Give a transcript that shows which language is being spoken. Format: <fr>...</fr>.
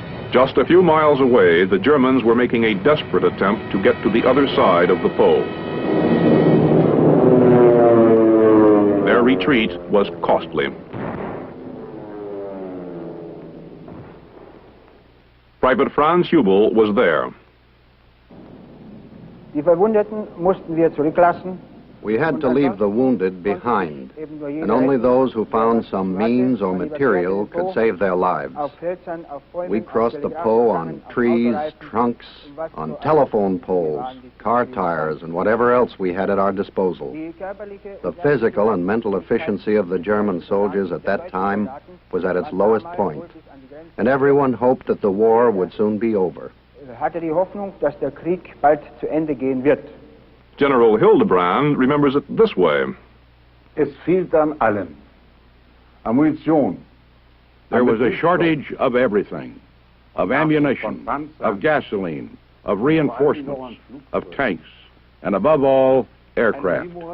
<en>Just a few miles away, the Germans were making a desperate attempt to get to the other side of the Po. Their retreat was costly. Private Franz Hubel was there.</en> <de>Die Verwundeten mussten wir zurücklassen.</de> <en>We had to leave the wounded behind, and only those who found some means or material could save their lives. We crossed the Po on trees, trunks, on telephone poles, car tires, and whatever else we had at our disposal. The physical and mental efficiency of the German soldiers at that time was at its lowest point, and everyone hoped that the war would soon be over.</en> <de>Hatte die Hoffnung, dass der Krieg bald zu Ende gehen wird.</de> <en>General Hildebrand remembers it this way.</en> <de>Es fehlt an allem.</de> <en>Ammunition. There was a shortage of everything. Of ammunition, of gasoline, of reinforcements, of tanks, and above all, aircraft.</en>